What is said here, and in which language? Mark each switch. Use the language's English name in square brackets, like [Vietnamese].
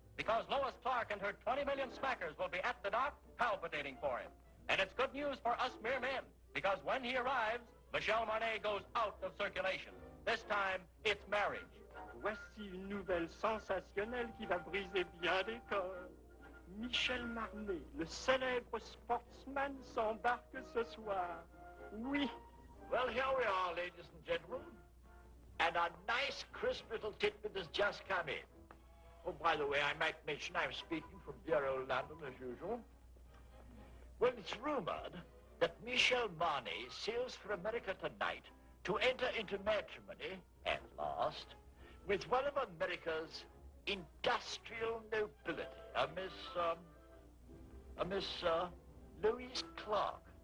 [English] Because Lois Clark and her 20 million smackers will be at the dock palpitating for him. And it's good news for us mere men, because when he arrives, Michel Marnet goes out of circulation. This time, it's marriage. [French] Voici une nouvelle sensationnelle qui va briser bien des corps. Michel Marnet, le célèbre sportsman, s'embarque ce soir. Oui. [English] Well, here we are, ladies and gentlemen. And a nice, crisp little tidbit has just come in. Oh, by the way, I might mention I'm speaking from dear old London as usual. Well, it's rumored that Michel Marnet sails for America tonight to enter into matrimony, at last, with one of America's industrial nobility, a Miss Louise Clark.